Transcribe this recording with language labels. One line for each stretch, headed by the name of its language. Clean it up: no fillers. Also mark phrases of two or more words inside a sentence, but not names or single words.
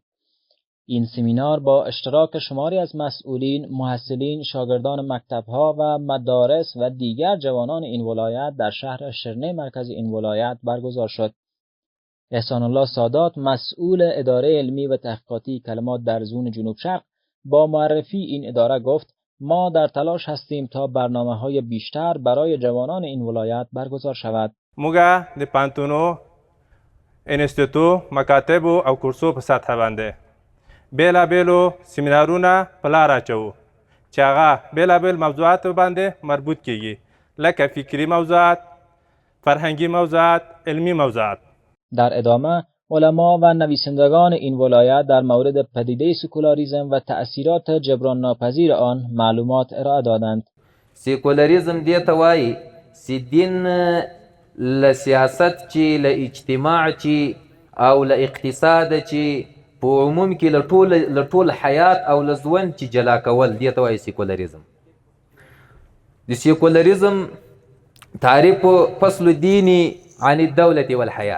Persian: این سمینار با اشتراک شماری از مسئولین، محصلین، شاگردان مکتب‌ها و مدارس و دیگر جوانان این ولایت در شهر شرنه مرکز این ولایت برگزار شد. احسان الله سادات، مسئول اداره علمی و تحقیقاتی کلمات در زون جنوب شرق، با معرفی این اداره گفت: ما در تلاش هستیم تا برنامه‌های بیشتر برای جوانان این ولایت برگزار شود.
Pashto: موږ د پانتونو، انستیتو، مکاتبو او کورسو په سطحه باندې بیلابیلو سیمینارونه په لار اچوو چې هغه بیلابیل موضوعاتو باندې مربوط کیږي، لکه فکری موضوعات، فرهنگی موضوعات، علمی موضوعات.
Persian: در ادامه علما و نویسندگان این ولایت در مورد پدیده سکولاریسم و تأثیرات جبران ناپذیر آن معلومات ارائه دادند.
Pashto: سیکولاریزم دې ته وایي چې دین له سیاست چې له اجتماع چې او له اقتصاد چې په عموم کې له ټول حیات او له ژوند چې جلا کول، دې ته وایي سیکولاریزم. د سیکولاریزم تعریف
Arabic: فصل دیني عن الدولة والحیات.